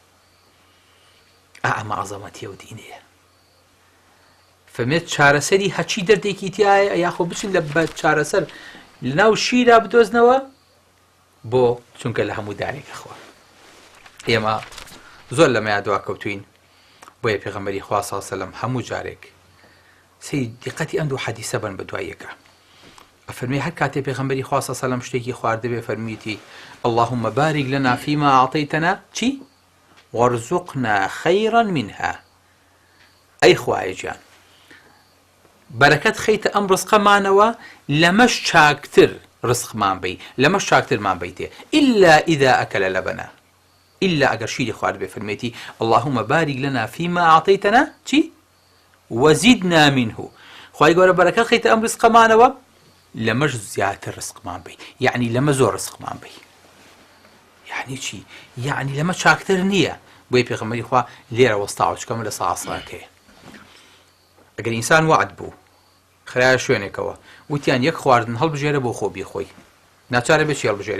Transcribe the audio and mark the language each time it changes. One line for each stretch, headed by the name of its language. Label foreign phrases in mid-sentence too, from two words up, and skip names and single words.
Central Kurdish: ئەمە عەزەمەتیە و دینەیە. فەرمێت چارەسەری هەچی دەردێکی تایە یاخۆ بچین لە بە چارەسەر لە ناو شیرا بدۆزنەوە بۆ چونکە لە هەموو دارێکە خوا. ئێمە زۆر لەمەیە دوا کەوتوین، بۆیە پێغەمبەری خوا
Arabic: صلی الله علیه و سلم
Central Kurdish: هەموو جارێک سەی دیقەتی ئەم دوو حەدیسە بن بە دواییەکە. ئەفەرمێ هەر کاتێ پێغەمبەری خوا
Arabic: صلی الله علیه و سلم
Central Kurdish: شتێکی خواردبێ فەرمیتی
Arabic: اللهم بارك لنا فيما أعطيتنا
Central Kurdish: چی؟
Arabic: وارزقنا خيرا منها.
Central Kurdish: ئەی خوایە گیان، بەرەکەت خەیتە ئەم ڕزقەمانەوە، لەمەش چاکتر ڕزقمان بی، لەمەش چاکترمان بیتێ،
Arabic: إلا إذا أكل لبنا، إلا
Central Kurdish: ئەگەر شیری خوارد بێ فەرمێتی
Arabic: اللهم بارك لنا فيما أعطيتنا چی؟ وزدنا منه.
Central Kurdish: خوای گەورە بەرەکەت خەیتە ئەم ڕزقەمانەوە، لەمەش زیاتر ڕزقمان بی، یعنی لەمە زۆر ڕزقمان بی. یعنی چی؟ یعنی لەمە چاکتر نییە. بۆیە پێغەمبەری خوا لێرە وەستاوە چکەمە لە ساسڵەکەیە. ئەگەر ئینسان وعد بوو خرایە شوێنێکەوە وتیان یەک خواردن هەڵبژێرە بۆ خۆ بیخۆی، ناچارە بێت چی هەڵبژێرێ؟